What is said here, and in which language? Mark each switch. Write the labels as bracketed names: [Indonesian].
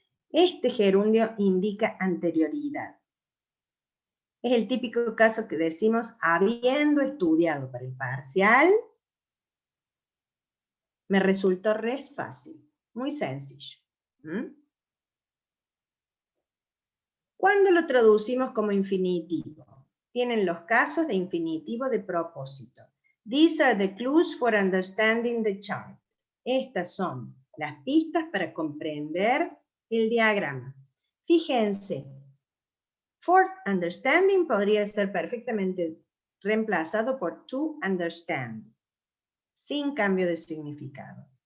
[Spanish] Este gerundio indica anterioridad. Es el típico caso que decimos, habiendo estudiado para el parcial, me resultó res fácil, muy sencillo. ¿Cuándo lo traducimos como infinitivo? Tienen los casos de infinitivo de propósito. [English] These are the clues for understanding the chart. [Spanish] Estas son las pistas para comprender el diagrama. Fíjense, [English] for understanding [Spanish] podría ser perfectamente reemplazado por [English] to understand, [Spanish] sin cambio de significado.